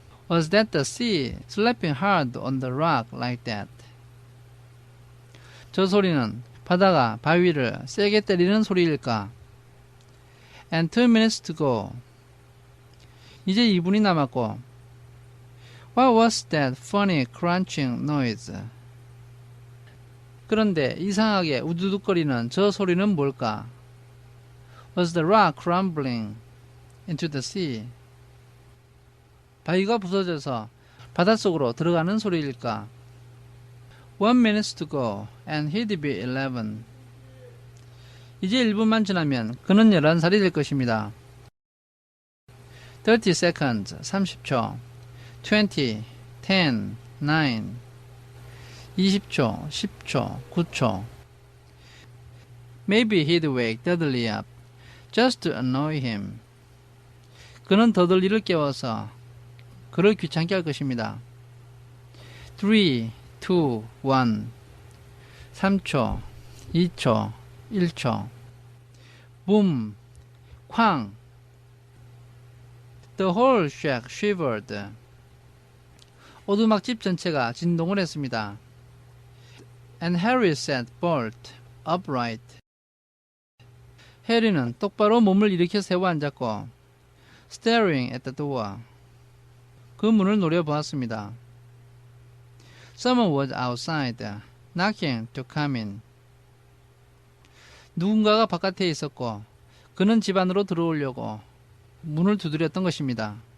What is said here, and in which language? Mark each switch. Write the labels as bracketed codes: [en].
[en] Was that the sea slapping hard on the rock like that? [ko] 저 소리는 바다가 바위를 세게 때리는 소리일까? [en] And 2 minutes to go. [ko] 이제 2분이 남았고 [en] What was that funny crunching noise? [ko] 그런데 이상하게 우두둑거리는 저 소리는 뭘까? [en] Was the rock crumbling into the sea? [ko] 바위가 부서져서 바닷속으로 들어가는 소리일까? [en] 1 minute to go and he'd be 11. [ko] 이제 1분만 지나면 그는 11살이 될 것입니다. [en] 30 seconds, [ko] 30초. [en] 20, 10, 9. [ko] 20초, 10초, 9초. [en] Maybe he'd wake Dudley up just to annoy him. [ko] 그는 더들리를 깨워서 그를 귀찮게 할 것입니다. [en] 3, 2, 1. [ko] 3초, 2초, 1초. 붐, 쾅. [en] The whole shack shivered. [ko] 오두막집 전체가 진동을 했습니다. [en] And Harry sat bolt upright. [ko] 해리는 똑바로 몸을 일으켜 세워 앉았고 [en] staring at the door. [ko] 그 문을 노려보았습니다. [en] Someone was outside, knocking to come in. [ko] 누군가가 바깥에 있었고 그는 집 안으로 들어오려고 문을 두드렸던 것입니다.